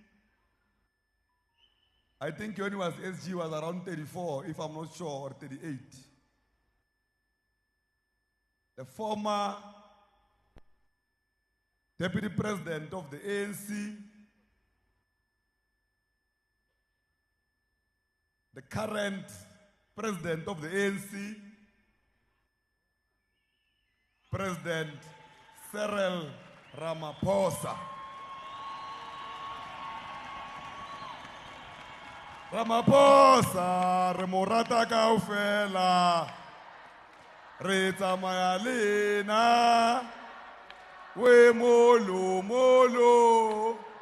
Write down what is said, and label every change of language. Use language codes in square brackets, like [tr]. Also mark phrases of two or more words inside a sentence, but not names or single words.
[en] I think when he was SG, he was around 34, if I'm not sure, or 38. The former deputy president of the ANC, the current president of the ANC, President Cyril Ramaphosa. [st] Ramaphosa, re mo rata kaofela, re tsamaya le ena, we molo molo.